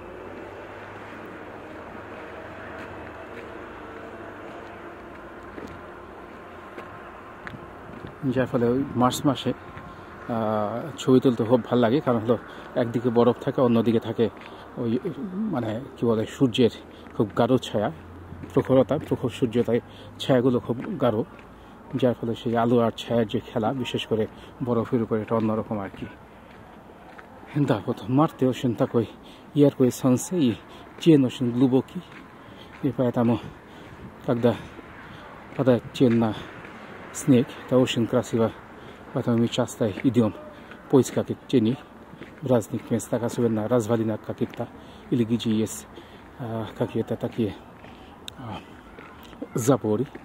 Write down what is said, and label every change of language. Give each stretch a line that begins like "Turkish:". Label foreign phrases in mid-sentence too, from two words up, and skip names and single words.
Bangla: যার ফলে ওই মার্চ মাসে ছবি তুলতে খুব ভালো লাগে, কারণ হলো একদিকে বরফ থাকে, অন্যদিকে থাকে ওই মানে কী বলে সূর্যের খুব গাঢ় ছায়া, প্রখর সূর্যতায় ছায়াগুলো খুব গাঢ়, যার ফলে সেই আলো আর ছায়ার যে খেলা, বিশেষ করে বরফের উপরে, এটা অন্যরকম আর কি।
Russian: Да, вот в марте очень такой яркое солнце и тень очень глубокий, и поэтому, когда падает тень на снег, это очень красиво, поэтому мы часто идем в поисках теней в разных местах, особенно развалинах каких-то, или где есть какие-то такие заборы.